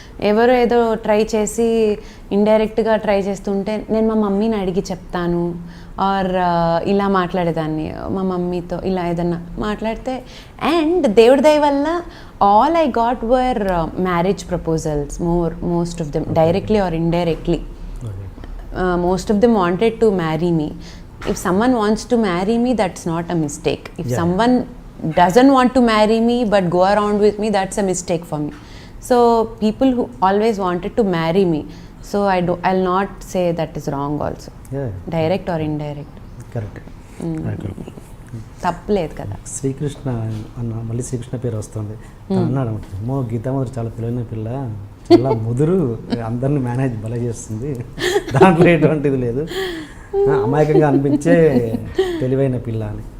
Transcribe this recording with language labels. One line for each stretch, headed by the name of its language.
Telugu: ఎవరో ఏదో ట్రై చేసి ఇండైరెక్ట్గా ట్రై చేస్తుంటే నేను మా మమ్మీని అడిగి చెప్తాను ఆర్ ఇలా మాట్లాడేదాన్ని మా మమ్మీతో ఇలా ఏదన్నా మాట్లాడితే.
English: and
Telugu: దేవుడి దయ వల్ల
English: All I got were marriage proposals, most of them directly or indirectly. Most of them wanted to marry me. If someone wants to marry me, that's not a mistake. If someone doesn't want to marry me but go around with me, that's a mistake for me. So people who always wanted to marry me, so I'll not say that is wrong also. Direct or indirect. Correct.
Telugu: తప్పలేదు కదా. శ్రీకృష్ణ అన్న మళ్ళీ శ్రీకృష్ణ పేరు వస్తుంది అన్నాడు. గీతామాధురి చాలా తెలివైన పిల్ల, చాలా ముదురు, అందరిని మేనేజ్ భలే చేస్తుంది, దాంట్లో ఎటువంటిది లేదు, అమాయకంగా అనిపించే తెలివైన పిల్ల అని.